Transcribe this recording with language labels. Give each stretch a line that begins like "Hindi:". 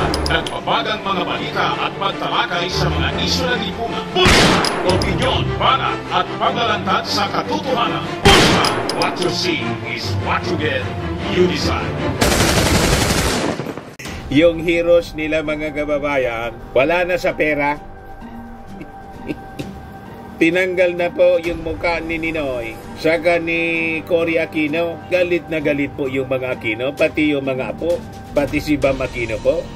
Filipino: Nagpapagang mga balita at pagtalakay sa mga isyu ng lipunan. Bulsa! Opinyon, banat at paglalantad sa katotohanan. Bulsa!
English: What you see is what you get. You decide.
Filipino: Yung heroes nila mga kababayan, wala na sa pera. Tinanggal na po yung mukha ni Ninoy, saka ni Cory Aquino. Galit na galit po yung mga Aquino, pati yung mga apo, pati si Bam Aquino po.